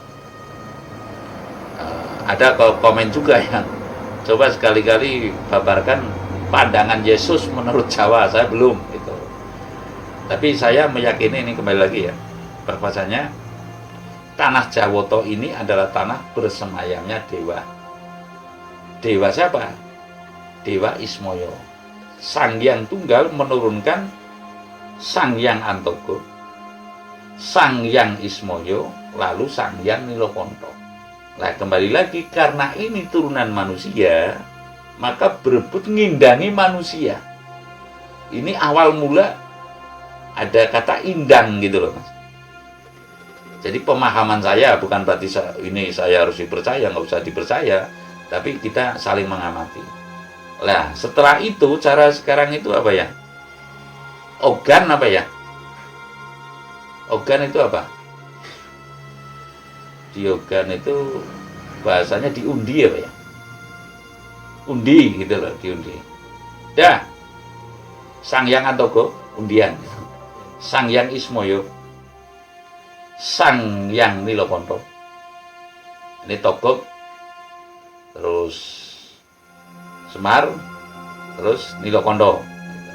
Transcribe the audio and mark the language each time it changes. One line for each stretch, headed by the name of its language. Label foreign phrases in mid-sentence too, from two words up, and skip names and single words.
Indonesian: Ada komen juga yang coba sekali-kali babarkan pandangan Yesus menurut Jawa, saya belum gitu. Tapi saya meyakini ini kembali lagi ya, bahwasanya tanah Jawoto ini adalah tanah bersemayamnya dewa. Dewa siapa? Dewa Ismoyo. Sang Hyang Tunggal menurunkan Sang Hyang Antoko, Sang Hyang Ismoyo, lalu Sang Hyang Nilokonto. Nah kembali lagi, karena ini turunan manusia, maka berebut ngindangi manusia. Ini awal mula ada kata indang gitu loh, Mas. Jadi pemahaman saya bukan berarti saya harus dipercaya, nggak usah dipercaya, tapi kita saling mengamati. Nah setelah itu cara sekarang itu apa ya? Ogan apa ya? Ogan itu apa? Di ogan itu bahasanya diundi apa ya? Undi gitu loh, diundi. Dah. Sang Hyang Antoko, undian. Sang Hyang Ismoyo, Sang Hyang Nilokonto, Ini Togog, terus Semar, terus Nilokondo gitu.